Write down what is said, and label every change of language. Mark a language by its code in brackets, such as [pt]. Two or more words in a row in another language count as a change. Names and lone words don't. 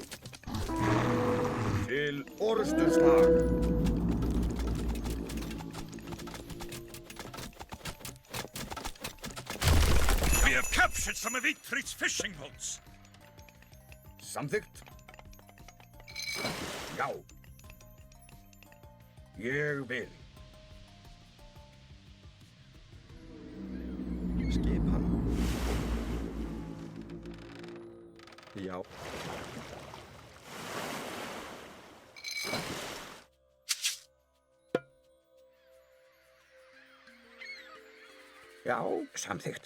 [is] Til orustuslag. [en] We have captured some of Eitri's fishing boats. [is] Samþykkt. Já. Ég vil. Skipan. Já. Já, samþykkt.